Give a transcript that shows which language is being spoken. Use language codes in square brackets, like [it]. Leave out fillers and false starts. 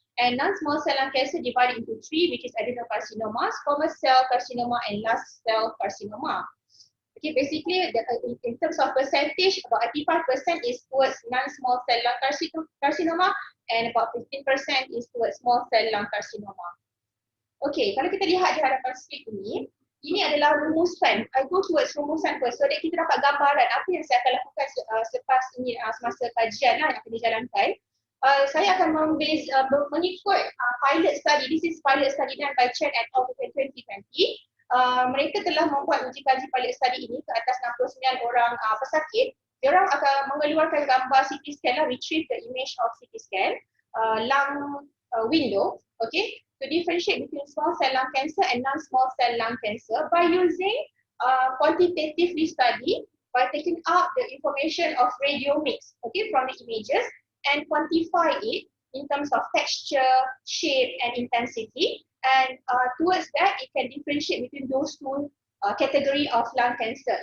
[en] And non-small cell lung cancer divided into 3, which is adenocarcinoma, squamous cell carcinoma, and last cell carcinoma. Okay, basically in terms of percentage, about 85% is towards non-small cell lung carcinoma, and about 15% is towards small cell lung carcinoma. [ms] Okay, kalau kita lihat di hadapan skrin ini adalah rumusan. [en] I go towards [ms] rumusan [en] first so that [ms] kita dapat gambaran apa yang saya akan lakukan selepas ini semasa kajian yang akan dijalankan. Saya akan mengikut pilot study. [en] This is pilot study done by Chen et al. In 2020. [ms] Mereka telah membuat uji kaji pilot study ini ke atas 69 orang pesakit. Diorang akan mengeluarkan gambar CT scan [en] retrieve the image of CT scan lung window, okay, to differentiate between small cell lung cancer and non-small cell lung cancer by using quantitatively study by taking out the information of radiomix, okay, from the images and quantify it in terms of texture, shape and intensity, and towards that it can differentiate between those two category of lung cancer.